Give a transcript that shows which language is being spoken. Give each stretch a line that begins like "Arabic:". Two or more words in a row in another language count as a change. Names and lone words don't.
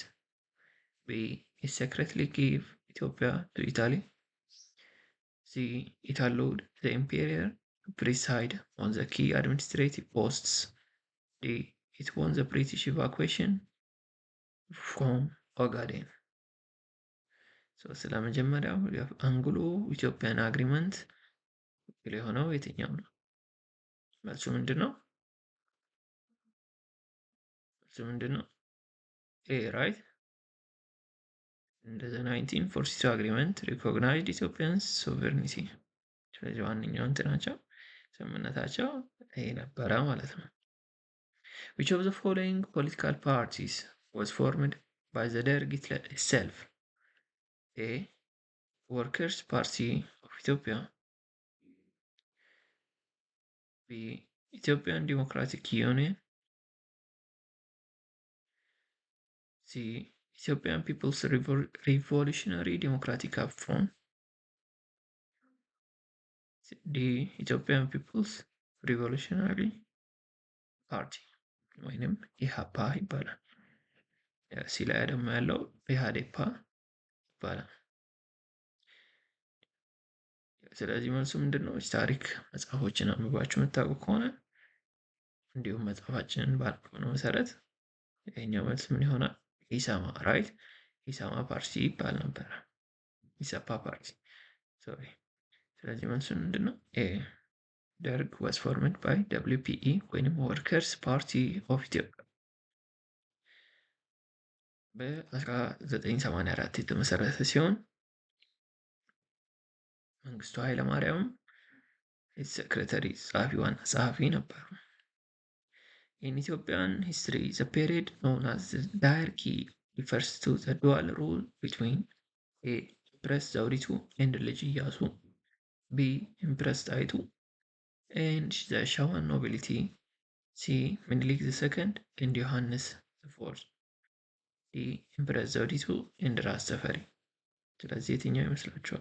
English: B. It secretly gave Ethiopia to Italy. C. It allowed the imperial to preside on the key administrative posts. D. It won the British evacuation from Ogaden.
Amharic: ስለ መጀመሪያው
English: Anglo Ethiopian Agreement
Amharic: የሆነው የትኛው ነው? መልሱ ምንድን ነው?
English: A right። the 1942 agreement recognized Ethiopia's sovereignty.
Amharic: ስለዚህ ዋነኛው እንትናቸው ስምምነታቸው ይሄ ነበረ ማለት ነው።
English: which of the following political parties was formed by the Derg itself? A. Workers' Party of Ethiopia. B. Ethiopian Democratic Union. C. Ethiopian People's Revolutionary Democratic Front. D. Ethiopian People's Revolutionary Party
Amharic: ወይንም ኢሃፓ ይባላል። ሲ ላይ ደግሞ ያለው ኢሃዴፓ ይባላል። ስለዚህ መልሱ ምንድን ነው? ታሪክ መጽሐፎችን አንብባችሁ የምታውቁ ከሆነ እንዲሁም መጽሐፋችንን ባነበብነው መሰረት ይሄኛው መልስ ምን ይሆናል? ኢሳማ ራይት። ኢሳማ ፓርቲ ይባል ነበረ። ኢሰፓ ፓርቲ ሶሪ። ስለዚህ መልሱ ምንድን ነው?
English: ኤ ደርግ was formed by WPE ወይንም Workers Party of Ethiopia
Amharic: በ1984 የተመሰረተ ሲሆን መንግስቱ ኃይለማርያም የሴክሬታሪ ዋና ጸሐፊ ነበሩ።
English: In Ethiopian history, the period known as the diarchy refers to the dual rule between a Empress Zewditu and Lij Iyasu B Empress Taytu and the Shewan nobility C Menelik the Second and Yohannes the Fourth D Empress Zewditu and Ras Tafari።
Amharic: ስለዚህ የትኛው ይመስላችኋል?